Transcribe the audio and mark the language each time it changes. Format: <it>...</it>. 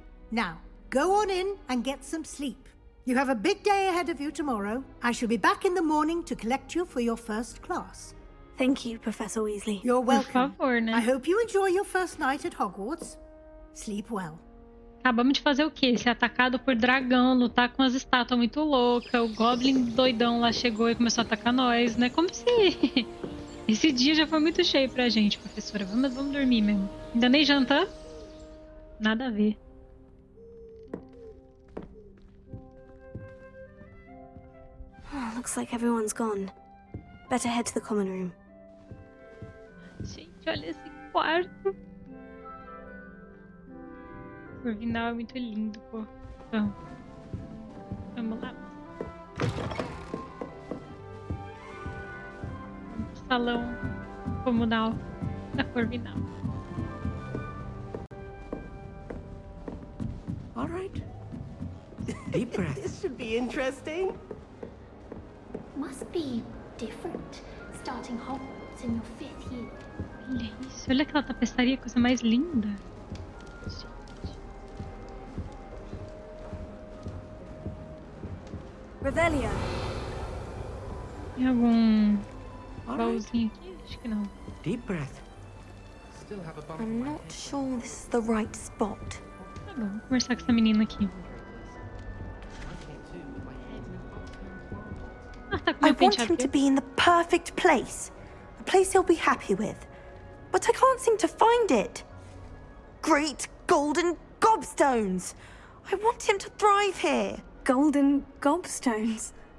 <en>Now, go on in and get some sleep. You have a big day ahead of you tomorrow. I shall be back in the morning to collect you for your first class. Thank you, Professor Weasley. You're welcome.</en> <pt>Por favor, né?</pt> <en>I hope you enjoy your first night at Hogwarts. Sleep well.</en> <pt>Acabamos de fazer o quê? Ser atacado por dragão, lutar com as estátuas muito loucas. O Goblin doidão lá chegou e começou a atacar nós, né? Como se... Esse dia já foi muito cheio pra gente, professora. Vamos dormir mesmo. Ainda nem jantamos? Nada a ver.</pt> <en>Oh, looks like everyone's gone. Better head to the common room.</en> <pt>Gente, olha esse quarto. O Corvinal é muito lindo, pô. Vamos lá. Vamos pro salão comunal da Corvinal.</pt> <en>All right. Deep breath. This should be interesting. Must be different, starting Hogwarts in your 5th year.</en> <pt>Olha isso, olha aquela tapeçaria, coisa mais linda. Revelio. Tem algum baúzinho aqui? Acho que não.</pt> <en>Deep breath. I'm not sure this is the right spot.</en> <pt>Tá bom, vou conversar com essa menina aqui. Ah, tá com</pt> <en>I</en> <pt>meu</pt> <en>want</en> <pt>penteado</pt> <en>him to be in the perfect place. A place he'll be happy with. But I can't seem to find it. Great golden gobstones! I want him to thrive here. Golden gobstones?</en>